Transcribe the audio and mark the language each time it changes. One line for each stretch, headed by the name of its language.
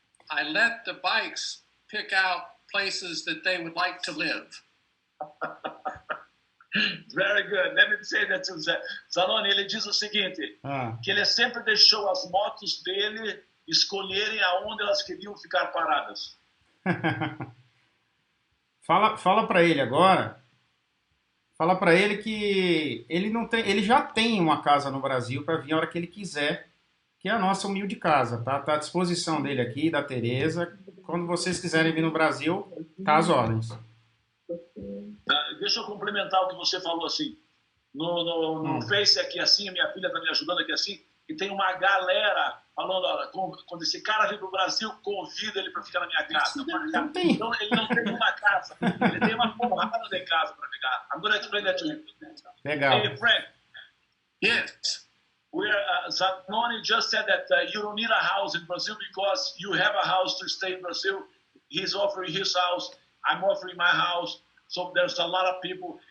English: I let the bikes pick out places that they would like to live. Very good. Let me say that to
Portuguese: Zanoni, ele diz o seguinte, que ele sempre deixou as motos dele escolherem aonde elas queriam ficar paradas. Fala para ele agora. Fala para ele que ele não tem, ele já tem uma casa no Brasil para vir a hora que ele quiser, que é a nossa humilde casa, tá? Tá à disposição dele aqui, da Teresa. Quando vocês quiserem vir no Brasil, tá às ordens. Deixa eu complementar o que você falou assim. No Face aqui assim, a minha filha está me ajudando aqui assim, e tem uma galera falando, olha, quando esse cara vir pro Brasil, convida ele para ficar na minha casa. Então ele não tem uma casa, ele tem uma porrada de casa para ficar.
English: I'm going to explain that to you.
Portuguese: Legal.
English: Hey, Frank. Yes. Zanoni just said that you don't need a house in Brazil because you have a house to stay in Brazil. He's offering his house. I'm offering my house. So there's a lot of people.